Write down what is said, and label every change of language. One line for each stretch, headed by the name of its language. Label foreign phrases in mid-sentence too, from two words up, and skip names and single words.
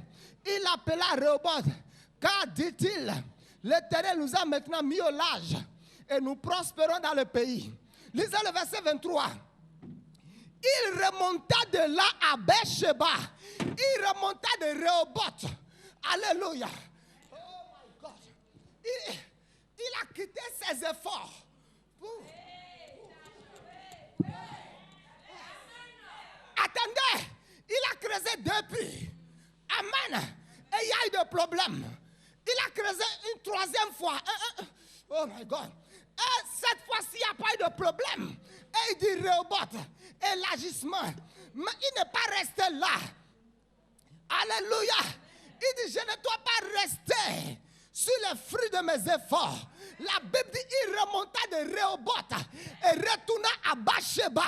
French: Il appela Rehoboth, car, dit-il, l'Éternel nous a maintenant mis au large et nous prospérons dans le pays. Lisez le verset 23. Il remonta de là à Beersheba. Il remonta de Rehoboth. Alléluia.
English: Oh my God.
French: Il a quitté ses efforts. Attendez, il a creusé deux puits. Amen. Et il y a eu des problèmes. Il a creusé une troisième fois.
English: Oh my God.
French: Et cette fois-ci, il n'y a pas eu de problème. Et il dit Rehoboth, élargissement. Mais il n'est pas resté là. Alléluia. Il dit, je ne dois pas rester sur les fruits de mes efforts. La Bible dit, il remonta de Rehoboth et retourna à Beersheba.